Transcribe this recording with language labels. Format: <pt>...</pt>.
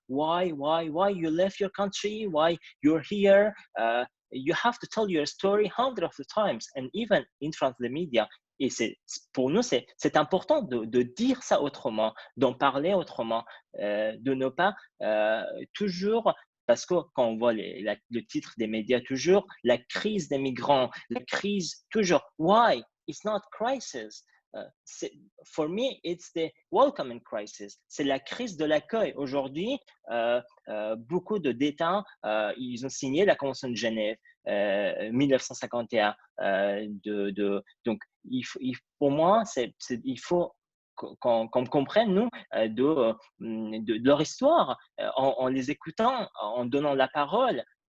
<en>Why you left your country, why you're here. You have to tell your story hundreds of times, and even in front of the media.</en> <fr>Et pour nous, c'est important de dire ça autrement, d'en parler autrement, de ne pas toujours... Parce que quand on voit le titre des médias toujours, la crise des migrants, la crise toujours,</fr> <en>why? It's not crisis. For me, it's the welcoming crisis.</en> <fr>C'est la crise de l'accueil. Aujourd'hui, beaucoup d'États, ils ont signé la Convention de Genève 1951. Donc, pour moi, il faut qu'on comprenne, nous, de leur histoire, en les écoutant, en donnant la parole.</fr>